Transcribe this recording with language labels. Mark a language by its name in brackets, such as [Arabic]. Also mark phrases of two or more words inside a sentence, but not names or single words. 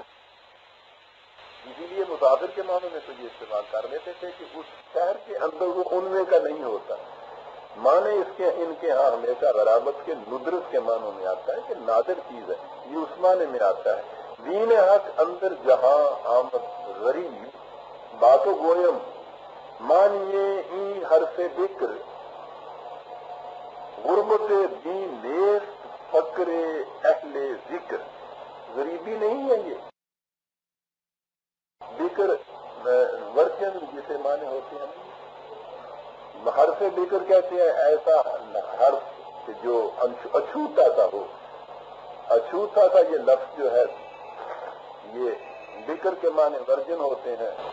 [Urdu] اسی لیے مسافر کے معنوں میں تو یہ استعمال کر لیتے تھے کہ اس شہر کے اندر وہ ان میں کا نہیں ہوتا، معنی اس کے ان کے ہاں ہمیشہ غرابت کے ندرت کے معنوں میں آتا ہے کہ نادر چیز ہے، یہ اس معنی میں آتا ہے۔ [Persian] دین حق اندر جہاں آمد غریب باتو گویم مانیے این حرف بکر غربت دین نیست فقر اہل ذکر۔ [Urdu] غریبی نہیں ہے یہ، بکر ورجن جسے معنی ہوتے ہیں، حرف بکر کہتے ہیں ایسا حرف جو اچھوتا سا ہو، اچھوتا سا یہ لفظ جو ہے یہ بکر کے معنی ورجن ہوتے ہیں،